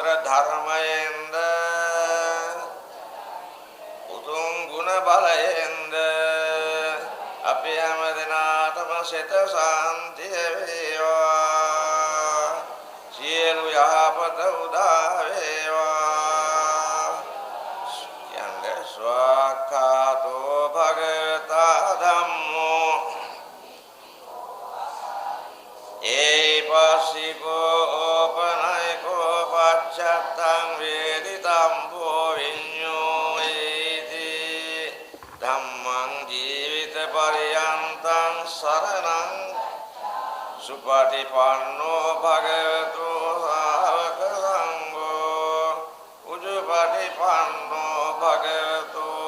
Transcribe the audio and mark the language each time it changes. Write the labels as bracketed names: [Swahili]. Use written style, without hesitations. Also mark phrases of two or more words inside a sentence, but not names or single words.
[Sinhala] ධර්මයෙන්ද උතුම් ගුණ බලයෙන්ද අපි හැම දිනාටම සිත සාන්තිය වේවා සියලු යහපත උදා වේවා යන්නේ [Pali] ස්වාක්ඛාතෝ භගවතා ධම්මෝ ඒපස්සිකෝ ඕපනයිකෝ පච්චත්තං වේදිතං භෝ විඤ්ඤෝයිති ධම්මං ජීවිත පරියන්තං සරණං සුපටිපන්නෝ භගවතු සාවක සංඝෝ උජුපටිපන්නෝ භගවතු